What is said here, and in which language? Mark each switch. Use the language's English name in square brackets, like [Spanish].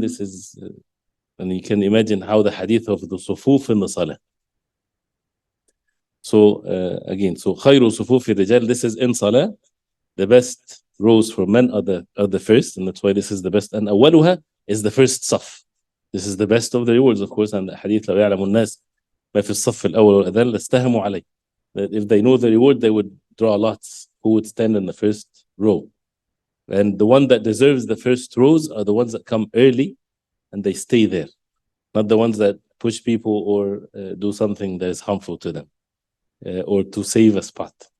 [English] This is, and you can imagine how the hadith of the sufuf in the salah. So again, so khayru sufuf rijal, this is in salah, the best rows for men are the first, and that's why this is the best. And awaluha is the first saf. This is the best of the rewards, of course. And the hadith, [Arabic] لو يعلم الناس ما في الصف الأول والأذان لاستهموا عليه. [English] That if they know the reward, they would draw lots who would stand in the first row. And the one that deserves the first rows are the ones that come early and they stay there, not the ones that push people or do something that is harmful to them or to save a spot.